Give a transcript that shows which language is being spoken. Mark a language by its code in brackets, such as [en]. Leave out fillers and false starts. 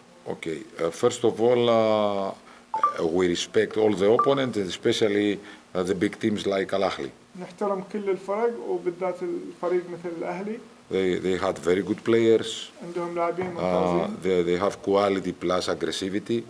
[en] Okay, first of all, we respect all the opponents, especially the big teams like Al-Ahli. [ar] نحترم كل الفرق وبالذات الفريق مثل الأهلي. [en] They had very good players. [ar] عندهم لاعبين ممتازين. [en] They have quality plus aggressivity.